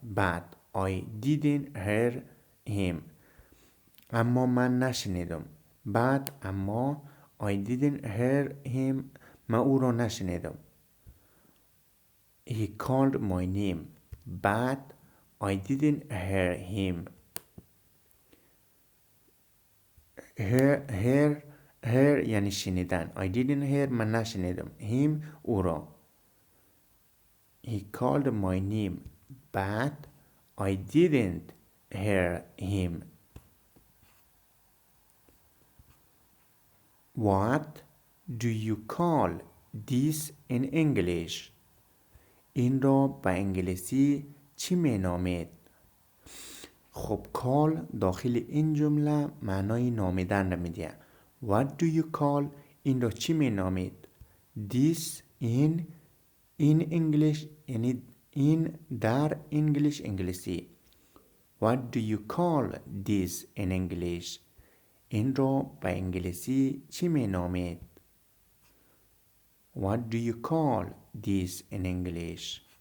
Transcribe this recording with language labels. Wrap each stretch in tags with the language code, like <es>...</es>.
<fa>بعد</fa> <en>I didn't hear him.</en> <fa>اما من نشنیدم. بعد اما</fa> <en>I didn't hear him</en> <fa>من او را نشنیدم.</fa> <en>He called my name. But I didn't hear him. Hear یعنی شنیدن. I didn't hear</en> <fa>من نشنیدم.</fa> <en>Him</en> <fa>او را.</fa> <en>He called my name. But I didn't hear him. What do you call this in English?</en> <fa>این را به انگلیسی چی می نامید؟ خب call داخل این جمله معنای نامیدن را میده.</fa> <en>What do you call</en> <fa>این را چی می نامید؟</fa> <en>This in English</en> <fa>یعنی این در انگلیسی.</fa> <en>What do you call this in English؟</en> <fa>این را به انگلیسی چی می نامید؟</fa> <en>What do you call this in English?</en>